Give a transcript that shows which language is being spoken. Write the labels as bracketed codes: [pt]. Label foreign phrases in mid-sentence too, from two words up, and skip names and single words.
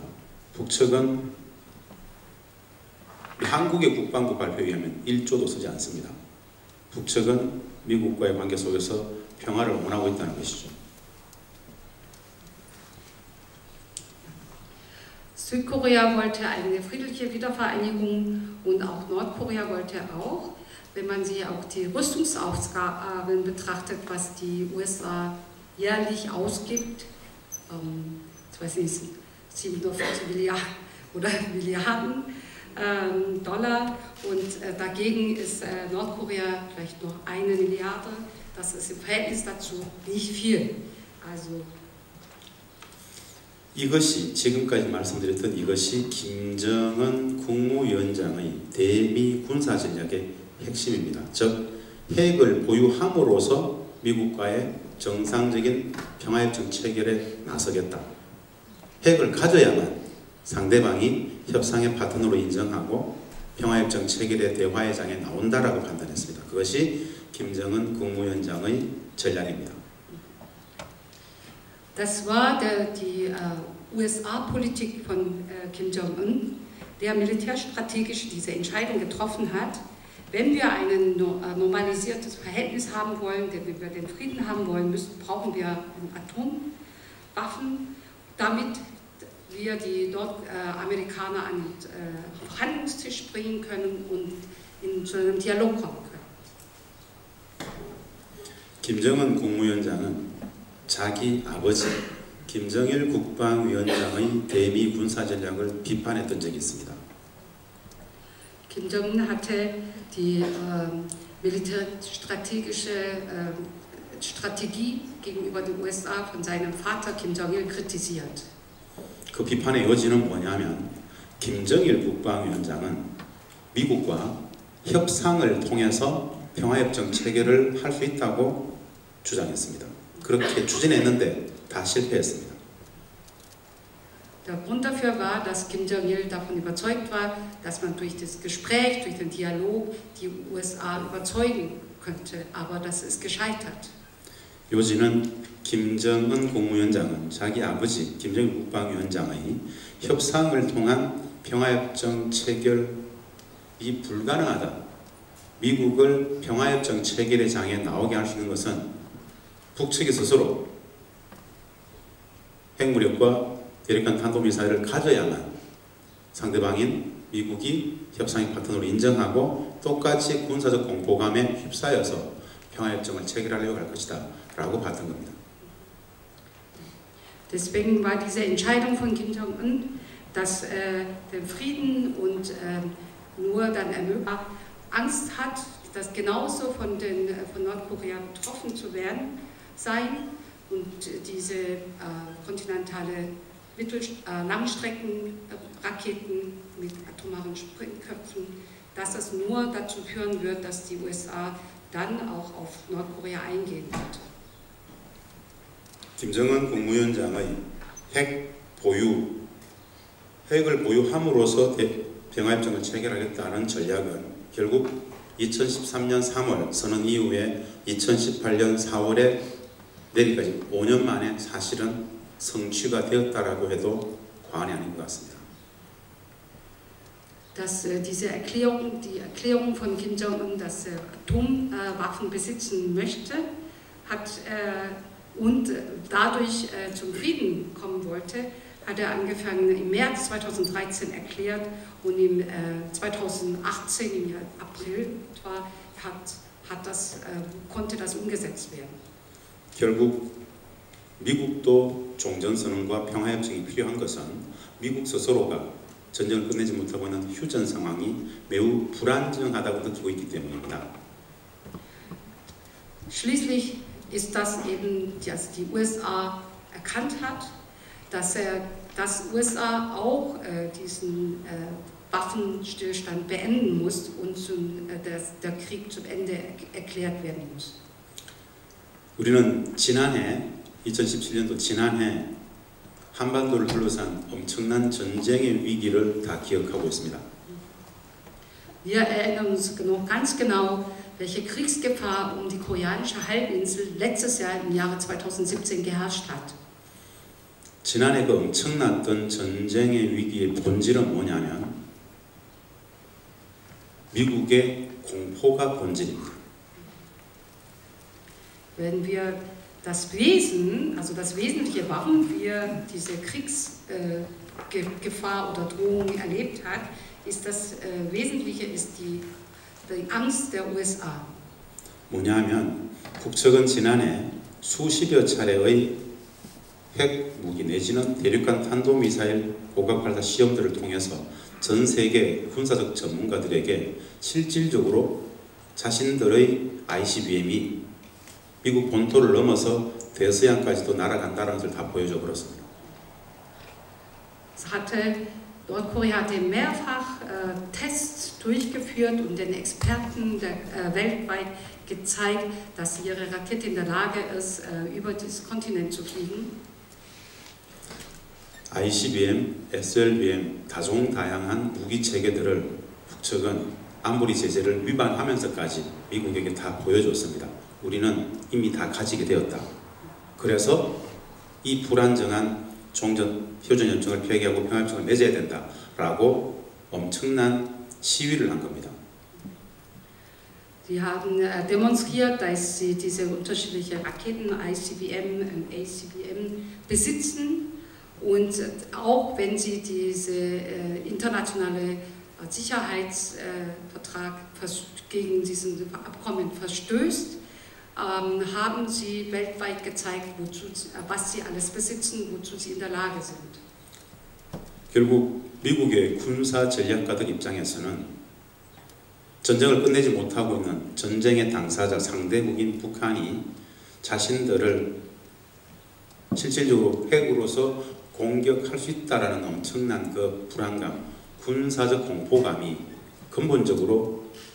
[ko] 북측은 한국의 국방부 발표에 의하면 1조도 쓰지 않습니다. 북측은 미국과의 관계 속에서 평화를 원하고 있다는 것이죠. [de] Südkorea wollte eine friedliche Wiedervereinigung und auch Nordkorea wollte auch. Wenn man sich auch die Rüstungsausgaben betrachtet, was die USA jährlich ausgibt, ich weiß nicht, 47 Milliarden Dollar, und dagegen ist Nordkorea vielleicht noch 1 Milliarde. das ist im Verhältnis dazu nicht viel. Also [ko] 이것이 지금까지 말씀드렸던 이것이 김정은 국무위원장의 대미 군사 전략의 핵심입니다. 즉 핵을 보유함으로써 미국과의 정상적인 평화협정 체결에 나서겠다. 핵을 가져야만 상대방이 협상의 파트너로 인정하고 평화협정 체결의 대화의 장에 나온다라고 판단했습니다. 그것이 김정은 국무위원장의 전략입니다. [de] das war die USA-Politik von Kim Jong-un, der militärstrategisch diese Entscheidung getroffen hat. Wenn wir ein normalisiertes Verhältnis haben wollen, wenn wir den Frieden haben wollen, brauchen wir Atomwaffen, damit wir die Nordamerikaner an den Verhandlungstisch bringen können und zu einem Dialog kommen können. [ko] 김정은 국무위원장은 자기 아버지 김정일 국방위원장의 대미 군사 전략을 비판했던 적이 있습니다. [de] Kim Jong-un hatte die militärstrategische Strategie gegenüber den USA von seinem Vater Kim Jong-il kritisiert. [ko] 그 비판의 요지는 뭐냐면 김정일 국방위원장은 미국과 협상을 통해서 평화협정 체결을 할 수 있다고 주장했습니다. 그렇게 추진했는데 다 실패했습니다. [de] Der Grund dafür war, dass Kim Jong-il davon überzeugt war, dass man durch das Gespräch, durch den Dialog die USA überzeugen könnte, aber das ist gescheitert. [ko] 요지는 김정은 국무위원장은 자기 아버지 김정일 국방위원장의 협상을 통한 평화협정 체결이 불가능하다. 미국을 평화협정 체결의 장에 나오게 할 수 있는 것은 북측이 스스로 핵무력과 대륙간 탄도미사일을 가져야만 상대방인 미국이 협상의 파트너로 인정하고 똑같이 군사적 공포감에 휩싸여서 평화협정을 체결하려고 할 것이다 라고 봤던 겁니다. [de] Deswegen war diese Entscheidung von Kim Jong-un, dass der Frieden und nur dann Angst hat, dass genauso von Nordkorea betroffen zu werden sein und diese kontinentale Langstreckenraketen mit atomaren Sprengköpfen, dass es nur dazu führen wird, dass die USA dann auch auf Nordkorea eingehen wird. [ko] 김정은 국무위원장의 핵을 보유함으로써 평화협정을 체결하겠다는 전략은 결국 2013년 3월 선언 이후에 2018년 4월에 내일까지 5년 만에 사실은 성취가 되었다라고 해도 과언이 아닌 것 같습니다. [de] Dass die Erklärung von Kim Jong-un, dass er Atomwaffen besitzen möchte, und dadurch zum Frieden kommen wollte, hat er angefangen im März 2013 erklärt und im 2018 im April konnte das umgesetzt werden. [ko] 결국 미국도 종전선언과 평화협정이 필요한 것은 미국 스스로가 전쟁을 끝내지 못하고 있는 휴전 상황이 매우 불안정하다고 느끼고 있기 때문입니다. [de] Schließlich ist das eben, dass die USA erkannt hat, dass USA auch diesen Waffenstillstand beenden muss und der Krieg zum Ende erklärt werden muss. [ko] 우리는 지난해 2017년도 지난해 한반도를 둘러싼 엄청난 전쟁의 위기를 다 기억하고 있습니다. [de] Wir erinnern uns ganz genau, welche Kriegsgefahr die koreanische Halbinsel letztes Jahr im Jahre 2017 geherrscht hat. [ko] 지난해 그 엄청났던 전쟁의 위기의 본질은 뭐냐면 미국의 공포가 본질입니다. [de] Wenn wir das Wesentliche, warum wir diese Kriegsgefahr oder Drohung erlebt haben, ist das Wesentliche ist die Angst der USA. [ko] 뭐냐면 북측은 지난해 수십여 차례의 핵무기 내지는 대륙간 탄도미사일 고각발사 시험들을 통해서 전 세계 군사적 전문가들에게 실질적으로 자신들의 ICBM이 미국 본토를 넘어서 대서양까지도 날아간다는 것을 다 보여줘 버렸습니다. [de] Nordkorea hatte mehrfach Tests durchgeführt und den Experten weltweit gezeigt, dass ihre Rakete in der Lage ist, über dieses Kontinent zu fliegen. [ko] ICBM, SLBM, 다종다양한 무기 체계들을 북측은 안보리 제재를 위반하면서까지 미국에게 다 보여줬습니다. 우리는 이미 다 가지게 되었다. 그래서 이 불안정한 휴전협정을 폐기하고 평화협정을 맺어야 된다라고 엄청난 시위를 한 겁니다. [de] Sie haben demonstriert, dass sie diese unterschiedlichen Raketen ICBM und ACBM besitzen und auch wenn sie diese internationale Sicherheitsvertrag gegen diesen Abkommen verstößt, haben sie weltweit gezeigt, was sie alles besitzen, wozu sie in der Lage sind. [ko] 결국 미국의 군사 전략가들 입장에서는 전쟁을 끝내지 못하고 있는 전쟁의 당사자 상대국인 북한이 자신들을 실질적으로 핵으로서 공격할 수 있다라는 엄청난 그 불안감, 군사적 공포감이 근본적으로